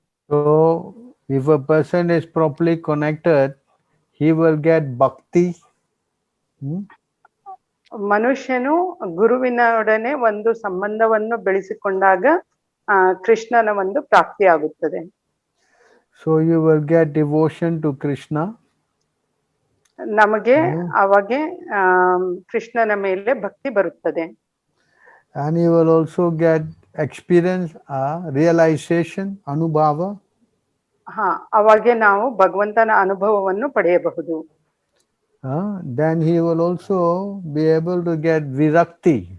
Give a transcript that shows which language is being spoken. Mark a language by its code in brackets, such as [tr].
[en] So if a person is properly connected, he will get bhakti. [kn] ಮನುಷ್ಯನು ಗುರುವಿನೊಡನೆ ಒಂದು ಸಂಬಂಧವನ್ನು ಬೆಳೆಸಿಕೊಂಡಾಗ ಕೃಷ್ಣನ ಒಂದು ಪ್ರಾಪ್ತಿ ಆಗುತ್ತದೆ. [en] So you will get devotion to Krishna. [kn] ನಮಗೆ ಅವಾಗೆ ಕೃಷ್ಣನ ಮೇಲೆ ಭಕ್ತಿ ಬರುತ್ತದೆ. [en] And you will also get experience, realization, anubhava. [kn] ಅವಾಗೆ ನಾವು ಭಗವಂತನ ಅನುಭವವನ್ನು ಪಡೆಯಬಹುದು. [en] Then he will also be able to get virakti.